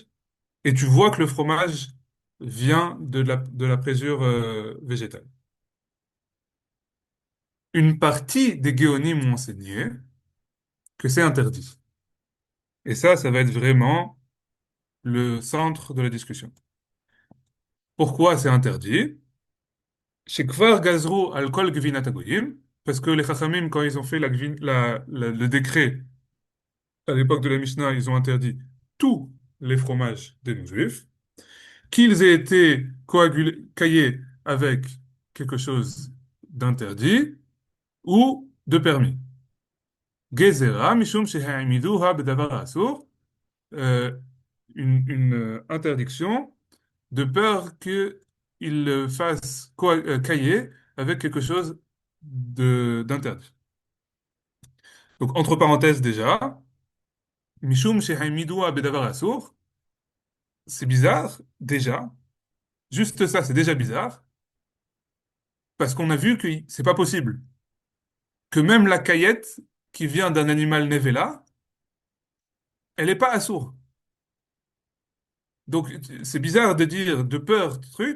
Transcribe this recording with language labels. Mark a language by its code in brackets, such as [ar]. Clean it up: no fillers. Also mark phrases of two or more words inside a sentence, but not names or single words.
[fr] Et tu vois que le fromage vient de la présure végétale. Une partie des géonim m'ont enseigné que c'est interdit. Et ça va être vraiment le centre de la discussion. Pourquoi c'est interdit? [he] שכבר גזרו על כל גבינת הגויים, [fr] parce que les Chachamim, quand ils ont fait le décret à l'époque de la Mishnah, ils ont interdit tous les fromages des non-juifs, qu'ils aient été caillés avec quelque chose d'interdit ou de permis. [he] גזירה, משום שהעמידוה בדבר אסור, [fr] euh, une interdiction de peur qu'il le fasse cailler avec quelque chose d'interdit. Donc, entre parenthèses déjà, [he] משום שהעמידוה בדבר אסור, [fr] c'est bizarre, déjà. Juste ça, c'est déjà bizarre, parce qu'on a vu que c'est pas possible. Que même la caillette qui vient d'un animal nevela, elle n'est pas assourde. Donc, c'est bizarre de dire de peur, truc.